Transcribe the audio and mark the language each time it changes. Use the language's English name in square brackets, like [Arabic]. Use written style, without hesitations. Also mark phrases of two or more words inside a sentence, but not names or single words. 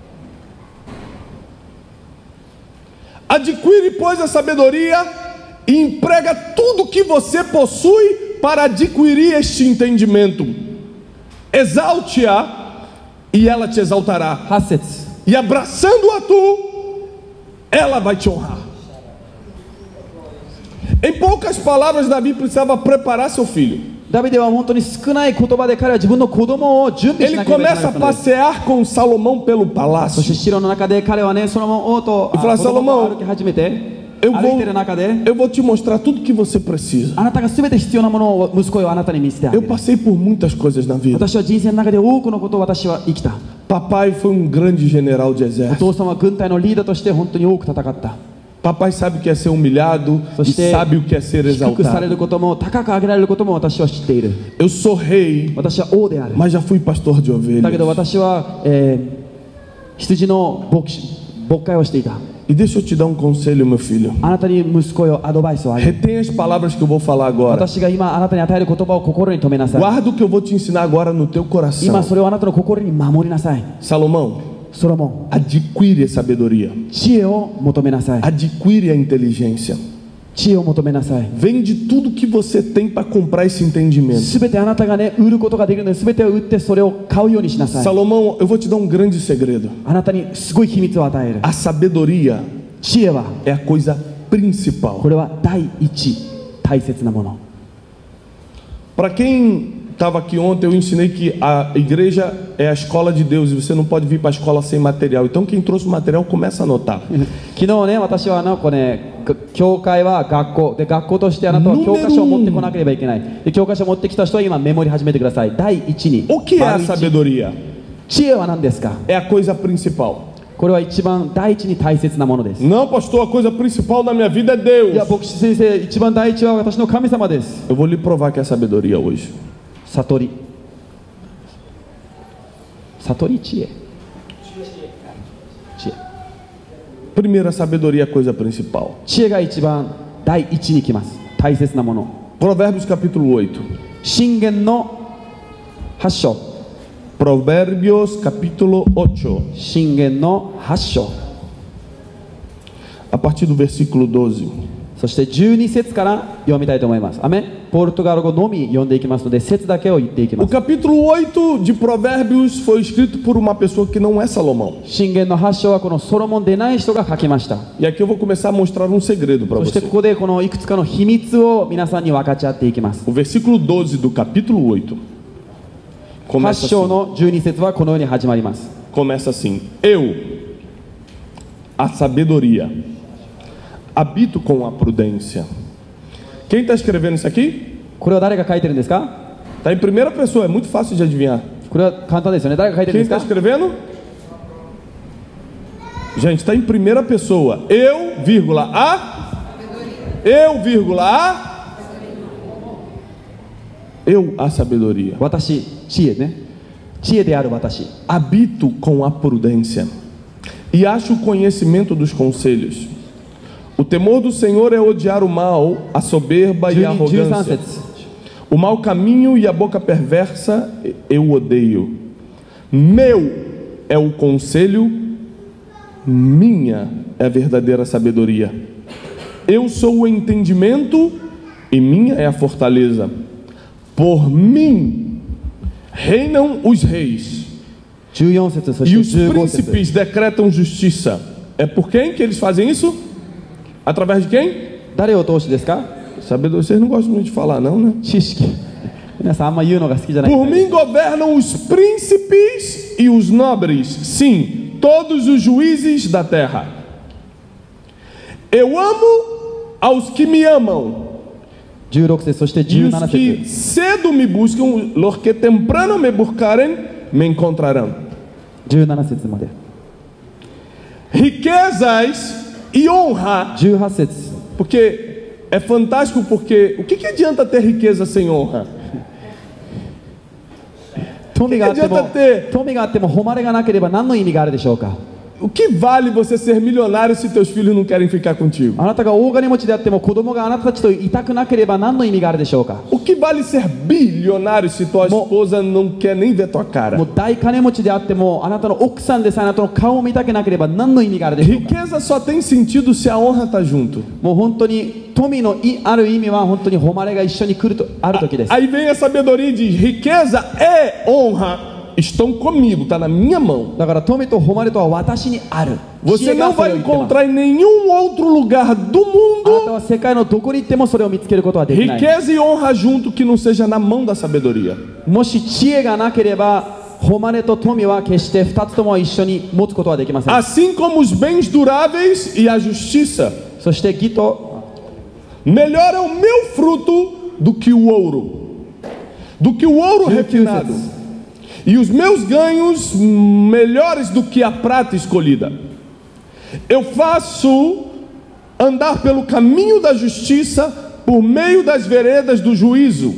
[Portuguese] Adquire, pois, a sabedoria e emprega tudo que você possui para adquirir este entendimento. Exalte-a e ela te exaltará. [Japanese] 8節 [Portuguese] E abraçando-a tu, ela vai te honrar. Em poucas palavras, Davi precisava preparar seu filho. [Japanese] ダビデは本当に少ない言葉で彼は自分の子供を準備し [Portuguese] Ele [Japanese] なければいけな [Portuguese] começa [Japanese] か [Portuguese] a [Japanese] ったのです。 [Portuguese] passear com Salomão pelo [Japanese] そ [Portuguese] palácio. [Japanese] して城の中で彼はね、ソロモン王と [Portuguese] E fala, [Japanese] 子供と [Portuguese] Salomão, [Japanese] 歩き始めて、 [Portuguese] Eu [Japanese] 歩いている中で、 [Portuguese] vou te mostrar tudo que você precisa. [Japanese] あなたが全て必要なものを息子よあなたに見せてあげ [Portuguese] Eu [Japanese] る。 [Portuguese] passei por muitas coisas na vida. [Japanese] 私は人生の中で多くのことを私は生きた。 [Portuguese] Papai foi um grande general de [Japanese] お [Portuguese] exército. [Japanese] 父さんは軍隊のリーダーとして本当に多く戦った。 [Portuguese] Papai sabe o que é ser humilhado e Você- sabe o que é ser [Japanese] 低くされ [Portuguese] exaltado. [Japanese] ることも高く上げられることも私は知っている。 [Portuguese] Eu sou rei, [Japanese] 私は王である。 [Portuguese] mas já fui pastor de [Japanese] だけど [Portuguese] ovelhas. [Japanese] 私は、羊の牧会をしていた。 [Portuguese] E deixa eu te dar um conselho, meu filho. [Japanese] あなたに息子よアドバイスをあげる。 [Portuguese] Retém as palavras que eu vou falar agora. [Japanese] 私が今あなたに与える言葉を心に留めなさい。 [Portuguese] Guarda o que eu vou te ensinar agora no teu [Japanese] 今 [Portuguese] coração. [Japanese] それをあなたの心に守りなさい。 [Portuguese] Salomão, [Japanese] ソロモ [Portuguese] adquire a sabedoria. [Japanese] ン、知恵を求めなさい。 [Portuguese] Adquire a inteligência. [Japanese] 知恵を求めなさい。 [Portuguese] Vende tudo que você tem para comprar esse entendimento. [Japanese] すべてあなたがね、売ることができるので、すべてを売ってそれを買うようにしなさい。 [Portuguese] Salomão, eu vou te dar um grande segredo. [Japanese] あなたにすごい秘密を与える。 [Portuguese] A sabedoria [Japanese] 知恵は、 [Portuguese] é a coisa principal. [Japanese] これは第一、大切なもの。 [Portuguese] Para quem estava aqui ontem, eu ensinei que a igreja é a escola de Deus e você não pode vir para a escola sem material. Então, quem trouxe o material, começa a anotar. [Japanese] 昨日ね、私は教会は学校で、学校としてあなたは教科書を持ってこなければいけないで、教科書を持ってきた人は今メモり始めてください。第一に [Portuguese] O que é a [Japanese] 丸一 [Portuguese] sabedoria? [Japanese] 知恵は何ですか？ [Portuguese] É a coisa principal. [Japanese] これは一番第一に大切なものです。 [Portuguese] Não, pastor, a coisa principal na minha vida é [Japanese] いや、 [Portuguese] Deus. [Japanese] 牧師先生、一番第一は私の神様です。 [Portuguese] Eu vou lhe provar que é sabedoria hoje. [Japanese] 悟り、知恵、知恵。 [Portuguese] Primeiro, a sabedoria é a coisa principal. [Japanese] 知恵が一番第一に来ます。大切なもの。 [Portuguese] Provérbios capítulo 8. [Japanese] 箴言の8章。 [Portuguese] Provérbios capítulo 8. [Japanese] 箴言の8章。 [Portuguese] A partir do versículo 12. [Japanese] そして12節から読みたいと思います。アメン。ポルトガル語のみ読んでいきますので、節だけを言っていきま [Portuguese] O [Japanese] す。 [Portuguese] capítulo 8 de Provérbios foi escrito por uma pessoa que não é Salomão. [Japanese] 箴言の8章はこのソロモンでない人が書きました。 [Portuguese] E aqui eu vou começar a mostrar um segredo para [Japanese] そして [Portuguese] você. [Japanese] ここでこのいくつかの秘密を皆さんに分かち合っていきます。 [Portuguese] O versículo 12 do capítulo 8 [Japanese] 8 [Portuguese] começa [Japanese] 章 [Portuguese] assim. [Japanese] の12節はこのように始まります。 [Portuguese] Começa assim: Eu, a sabedoria, habito com a prudência. Quem está escrevendo isso aqui? [Japanese] これは誰が書いてるんですか？ [Portuguese] Está em primeira pessoa, é muito fácil de adivinhar. [Japanese] これは簡単ですよね。誰が書いてる [Portuguese] Quem [Japanese] んです [Portuguese] está [Japanese] か？ [Portuguese] escrevendo? Gente, está em primeira pessoa. Eu, vírgula, a sabedoria. [Japanese] 私、知恵ね。知恵である私。 [Portuguese] Habito com a prudência e acho o conhecimento dos conselhos. O temor do Senhor é odiar o mal, a soberba e a [Japanese] 13 [Portuguese] arrogância. [Japanese] 節。 [Portuguese] O mau caminho e a boca perversa eu odeio. Meu é o conselho, minha é a verdadeira sabedoria. Eu sou o entendimento e minha é a fortaleza. Por mim reinam os reis [Japanese] 14 節、そ [Portuguese] e [Japanese] して [Portuguese] os [Japanese] 15節。 [Portuguese] príncipes decretam justiça. É por quem que eles fazem isso? Através de quem? [Japanese] 誰を通してですか？ [Portuguese] Sabedoria. Vocês não gostam muito de falar, não, né? [Japanese] 知識。皆さんあんま言うのが好きじゃない。 [Portuguese] Por mim governam os príncipes e os nobres, sim, todos os juízes da terra. Eu amo aos que me amam [Japanese] 16 節、そして [Portuguese] e os [Japanese] 17 [Portuguese] que [Japanese] 節。 [Portuguese] cedo me buscam, [Spanish] los que temprano [Portuguese] me buscarem, me encontrarão. [Japanese] 17 節まで。 [Portuguese] Riquezas e honra, [Japanese] 18節。 [Portuguese] porque é fantástico, porque o que adianta ter riqueza sem honra? [Japanese] 富があってもいやだって富があっても誉れがなければ何の意味があるでしょうか？ [Portuguese] O que vale você ser milionário se teus filhos não querem ficar contigo? [Japanese] あなたが大金持ちであっても子供があなたたちといたくなければ何の意味があるでしょうか？ [Portuguese] O que vale ser bilionário se tua esposa não quer nem ver tua cara? [Japanese] もう大金持ちであってもあなたの奥さんでさえあなたの顔を見たくなければ何の意味があるでしょうか？ [Portuguese] Riqueza só tem sentido se a honra está junto. [Japanese] もう本当に富のある意味は本当に誉れが一緒に来るとある時です。 [Portuguese] Aí vem a sabedoria e diz: riqueza e honra estão comigo, está na minha mão. [Japanese] だから富と誉れとは私にある。 [Portuguese] Você [Japanese] 知恵が [Portuguese] não [Japanese] それ [Portuguese] vai [Japanese] を言ってます。 [Portuguese] encontrar em nenhum outro lugar do [Japanese] あなた [Portuguese] mundo [Japanese] は世界のどこに行ってもそれを見つけることはできない。 [Portuguese] riqueza e honra junto que não seja na mão da sabedoria. [Japanese] もし知恵がなければ誉れと富は決して2つとも一緒に持つことはできません。 [Portuguese] Assim como os bens duráveis e a justiça. [Japanese] そして義と [Portuguese] Melhor é o meu fruto do que o ouro, do que o ouro [Japanese] 19 [Portuguese] refinado. [Japanese] 節。 [Portuguese] E os meus ganhos melhores do que a prata escolhida. Eu faço andar pelo caminho da justiça por meio das veredas do juízo.